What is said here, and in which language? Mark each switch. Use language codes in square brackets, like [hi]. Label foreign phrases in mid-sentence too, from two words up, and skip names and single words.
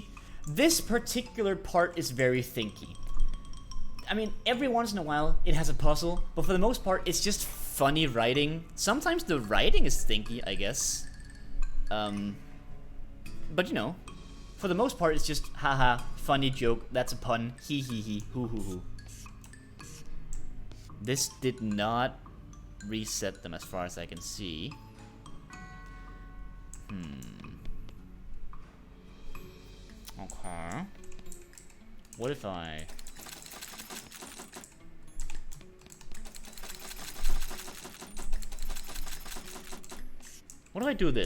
[en] This particular part is very thinky. I mean, every once in a while, it has a puzzle, but for the most part, it's just funny writing. Sometimes the writing is thinky, I guess. But you know, for the most part, it's just, haha, funny joke, that's a pun, hee hee hee, hoo hoo hoo. This did not reset them as far as I can see. Okay. What if I... What if I do this?